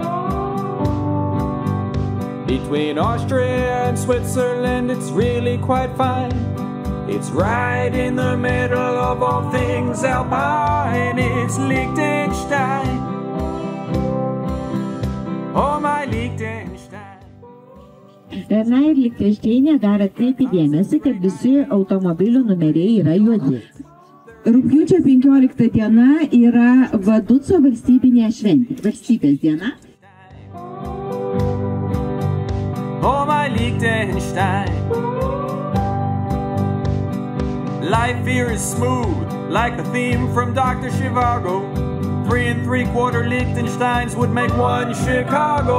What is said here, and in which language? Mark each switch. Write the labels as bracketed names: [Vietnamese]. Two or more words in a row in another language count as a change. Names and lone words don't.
[English] Between Austria and Switzerland, it's really quite fine. It's right in the middle of all things alpine. It's Liechtenstein. Oh, my Liechtenstein. [Lithuanian] Na ir Liechtensteine dar atkreipi dėmesį, kad visi automobilių numeriai yra juodi. Rugpjūčio 15 diena yra Vaduzzo valstybinė šventė, valstybės diena. [English] Oh, my Liechtenstein. Life here is smooth, like the theme from Dr. Zhivago. 3 3/4 Liechtensteins would make one Chicago.